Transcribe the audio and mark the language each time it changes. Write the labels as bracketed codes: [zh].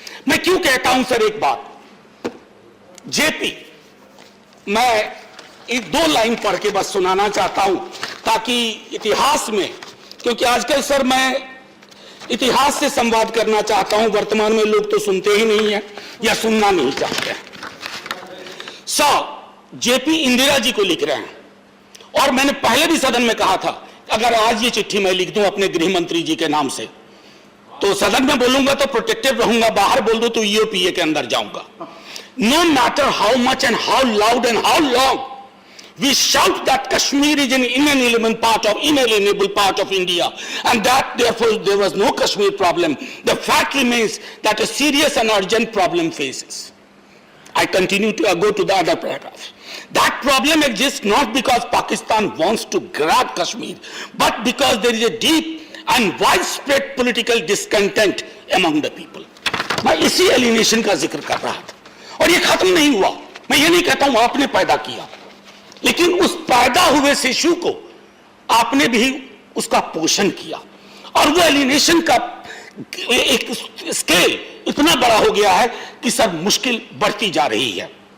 [hi] मैं क्यों कहता हूं सर, एक बात, जेपी, मैं 1-2 लाइन पढ़ के बस सुनाना चाहता हूं ताकि इतिहास में, क्योंकि आजकल सर मैं इतिहास से संवाद करना चाहता हूं, वर्तमान में लोग तो सुनते ही नहीं है या सुनना नहीं चाहते हैं। जेपी इंदिरा जी को लिख रहे हैं, और मैंने पहले भी सदन में कहा था अगर आज ये चिट्ठी मैं लिख दूं अपने गृह मंत्री जी के नाम से तो सदन में बोलूंगा तो प्रोटेक्टिव रहूंगा, बाहर बोल दूं तो ईओपीए के अंदर जाऊंगा। [en] No matter how much and how loud and how long we shout that Kashmir is an inalienable part of India, and that therefore there was no Kashmir problem. The fact remains that a serious and urgent problem faces. I continue to go to the other paragraph. That problem exists not because Pakistan wants to grab Kashmir, but because there is a deep and widespread political discontent among the people. [hi] मैं इसी alienation का जिक्र कर रहा था, और ये खत्म नहीं हुआ। मैं ये नहीं कहता हूं आपने पैदा किया, लेकिन उस पैदा हुए शिशु को आपने भी उसका पोषण किया, और वो एलिनेशन का एक स्केल इतना बड़ा हो गया है कि सर मुश्किल बढ़ती जा रही है।